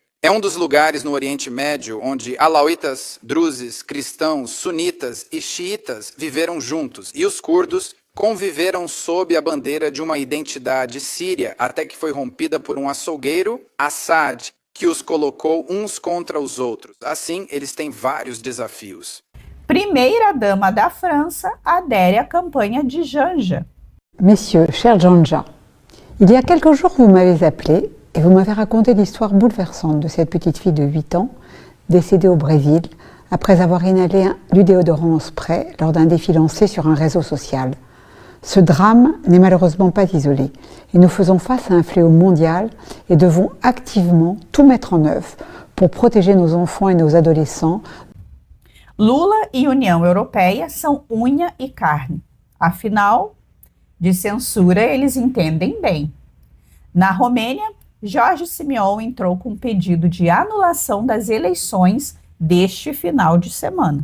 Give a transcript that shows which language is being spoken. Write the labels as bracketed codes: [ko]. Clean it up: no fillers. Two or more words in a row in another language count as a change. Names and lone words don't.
[pt] É um dos lugares no Oriente Médio onde alauítas, druses, cristãos, sunitas e xiitas viveram juntos, e os curdos conviveram sob a bandeira de uma identidade síria, até que foi rompida por um açougueiro, Assad, que os colocou uns contra os outros. Assim, eles têm vários desafios. Primeira-dama da França adere à campanha de Janja. [fr] Messieurs, cher Janja, il y a quelques jours vous m'avez appelé et vous m'avez raconté l'histoire bouleversante de cette petite fille de 8 ans, décédée au Brésil, après avoir inhalé du déodorant en spray lors d'un défi lancé sur un réseau social. Ce drame n'est malheureusement pas isolé et nous faisons face à un fléau mondial et devons activement tout mettre en œuvre pour protéger nos enfants et nos adolescents. [pt] Lula e União Europeia são unha e carne. Afinal, de censura eles entendem bem. Na Romênia, Jorge Simeão entrou com um pedido de anulação das eleições deste final de semana.